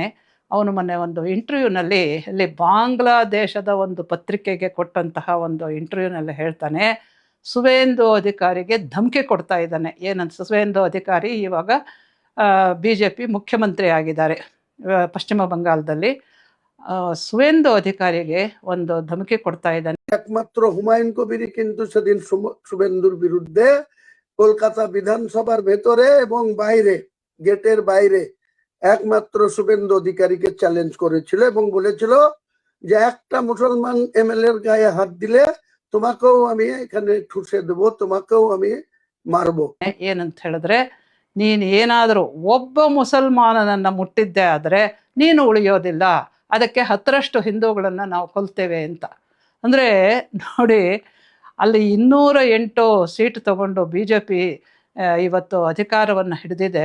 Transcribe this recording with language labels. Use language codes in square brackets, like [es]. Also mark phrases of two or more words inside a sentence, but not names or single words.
[kn] ಅವನು ಮೊನ್ನೆ ಒಂದು ಇಂಟರ್ವ್ಯೂನಲ್ಲಿ ಅಲ್ಲಿ ಬಾಂಗ್ಲಾದೇಶದ ಒಂದು ಪತ್ರಿಕೆಗೆ ಕೊಟ್ಟಂತಹ ಒಂದು ಇಂಟರ್ವ್ಯೂನಲ್ಲಿ ಹೇಳ್ತಾನೆ, ಸುವೇಂದು ಅಧಿಕಾರಿಗೆ ಧಮಕಿ ಕೊಡ್ತಾ ಇದ್ದಾನೆ. ಏನಂತ, ಸುವೇಂದು ಅಧಿಕಾರಿ ಇವಾಗ BJP ಮುಖ್ಯಮಂತ್ರಿ ಆಗಿದ್ದಾರೆ ಪಶ್ಚಿಮ ಬಂಗಾಳದಲ್ಲಿ. ಸುವೇಂದು ಅಧಿಕಾರಿಗೆ ಒಂದು ಧಮಕಿ ಕೊಡ್ತಾ ಇದ್ದಾನೆ. [bn] একমাত্র হুমায়ুন কবিরই কিন্তু সেদিন শুভেন্দুর বিরুদ্ধে কলকাতা বিধানসভার ভেতরে এবং বাইরে, গেটের বাইরে একমাত্র শুভেন্দু অধিকারীকে চ্যালেঞ্জ করেছিল এবং বলেছিল যে একটা মুসলমান MLA এর গায়ে হাত দিলে তোমাকেও আমি এখানে ঠুসে দেবো, তোমাকেও আমি মারবো। [kn] ಏನಂತ ಹೇಳಿದ್ರೆ, ನೀನು ಏನಾದರೂ ಒಬ್ಬ ಮುಸಲ್ಮಾನನನ್ನು ಮುಟ್ಟಿದ್ದೆ ಆದರೆ ನೀನು ಉಳಿಯೋದಿಲ್ಲ, ಅದಕ್ಕೆ 10ರಷ್ಟು ಹಿಂದೂಗಳನ್ನು ನಾವು ಕೊಲ್ತೇವೆ ಅಂತ. ಅಂದರೆ ನೋಡಿ, ಅಲ್ಲಿ 208 ಸೀಟ್ ತಗೊಂಡು BJP ಇವತ್ತು ಅಧಿಕಾರವನ್ನು ಹಿಡಿದಿದೆ.